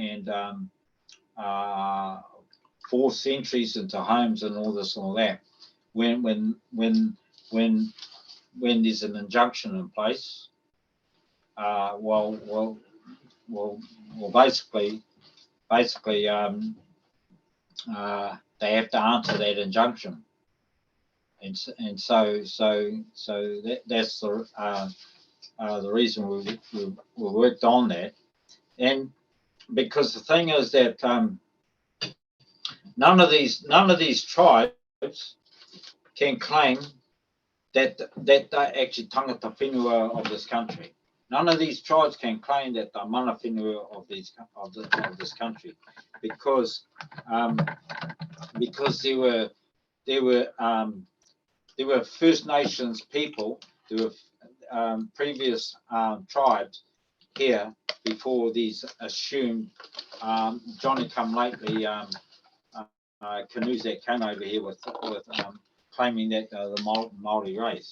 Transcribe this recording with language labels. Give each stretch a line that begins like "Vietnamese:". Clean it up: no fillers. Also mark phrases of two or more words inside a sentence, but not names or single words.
English: force entries into homes and all this and all that, when there's an injunction in place, basically they have to answer that injunction, and so that's the reason we worked on that. And because the thing is that none of these tribes can claim that they're actually
Māori: tangata whenua
English: of this country. None of these tribes can claim that they're
Māori: mana whenua
English: of this country, because there were First Nations people, there were previous tribes here before these assumed Johnny come lately canoes that came over here with claiming that the Maori race.